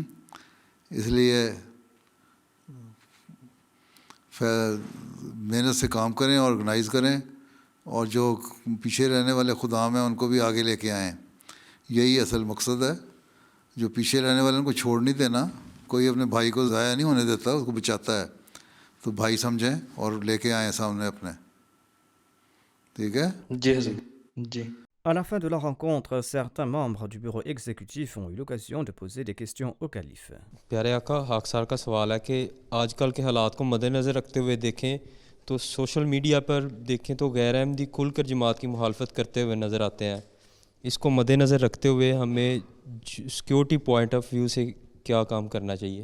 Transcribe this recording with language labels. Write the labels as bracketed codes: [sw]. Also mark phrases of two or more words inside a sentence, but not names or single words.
[ur] اس لیے محنت سے کام کریں، آرگنائز کریں، اور جو پیچھے رہنے والے خدام ہیں ان کو بھی آگے لے کے آئیں. یہی اصل مقصد ہے. جو پیچھے رہنے والے ان کو چھوڑ نہیں دینا، کوئی اپنے بھائی کو ضائع نہیں ہونے دیتا، اس کو بچاتا ہے. تو بھائی سمجھیں اور لے کے آئیں سامنے اپنے. ٹھیک ہے. جی حضور. جی. [fr] À la fin de la rencontre, certains membres du bureau exécutif ont eu l'occasion de poser des questions au calife. [ur] پیارے آقا، خاکسار کا سوال ہے کہ آج کل کے حالات کو مد نظر رکھتے ہوئے دیکھیں تو [en] social media [ur] پر دیکھیں تو غیر احمدی کھل کر جماعت کی مخالفت کرتے ہوئے نظر آتے ہیں. اس کو مد نظر رکھتے ہوئے ہمیں [en] security point of view [ur] سے کیا کام کرنا چاہیے؟